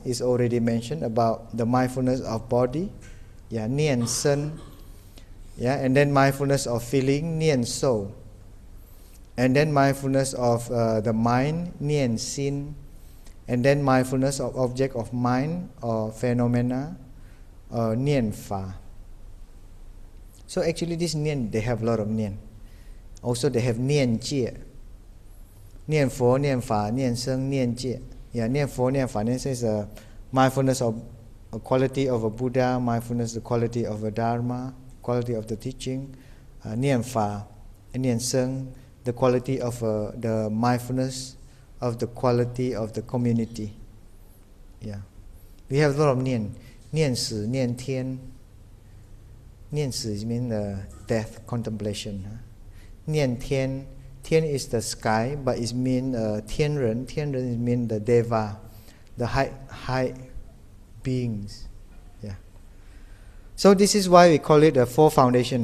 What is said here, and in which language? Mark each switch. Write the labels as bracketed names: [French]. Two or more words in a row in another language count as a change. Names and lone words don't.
[English] Is already mentioned about the mindfulness of body, [Chinese] 念身, [English] and then mindfulness of feeling, [Chinese] 念受, [English] and then mindfulness of the mind, [Chinese] 念心, [English] and then mindfulness of object of mind or phenomena, [Chinese] 念法. [English] So actually this nian, they have a lot of nian. Also they have [Chinese] 念戒，念佛，念法，念僧，念戒. 念佛，念法，念僧 [English] is a mindfulness of a quality of a Buddha, mindfulness the quality of a Dharma, quality of the teaching. [Chinese] 念法 [English] and [Chinese] 念僧, [English] the quality of the mindfulness of the quality of the community. Yeah, we have a lot of nian. [Chinese] 念死，念天。念死 [English] means death, contemplation. [Chinese] 念天, [English] tian is the sky, but it means [Chinese] 天人. 天人 [English] means the deva, the high beings. Yeah. So this is why we call it a 4 foundation.